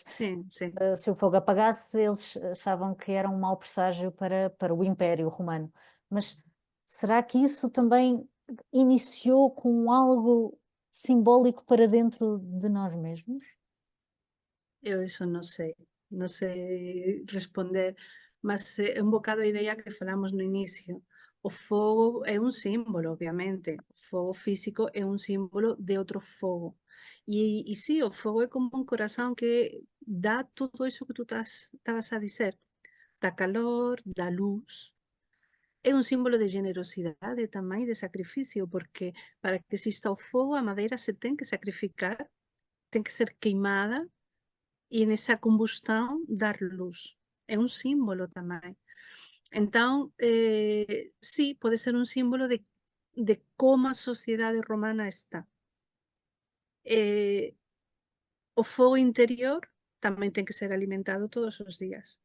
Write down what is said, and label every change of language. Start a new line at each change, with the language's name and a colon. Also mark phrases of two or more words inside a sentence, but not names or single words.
Portuguese: Sim, sim. se o fogo apagasse, eles achavam que era um mau presságio para o Império Romano. Mas será que isso também iniciou com algo simbólico para dentro de nós mesmos?
Galician: Eu eso non sei responder, mas é un bocado a idea que falamos no inicio. O fogo é un símbolo, obviamente, o fogo físico é un símbolo de outro fogo. E sí, o fogo é como un corazón que dá todo iso que tú estabas a dizer, dá calor, dá luz, é un símbolo de generosidade tamén, de sacrificio, porque para que exista o fogo a madeira se ten que sacrificar, ten que ser queimada e nessa combustão dar luz.
Portuguese: É um símbolo também. Então, sim, pode ser um símbolo de como a sociedade romana está. O fogo interior também tem que ser alimentado todos os dias.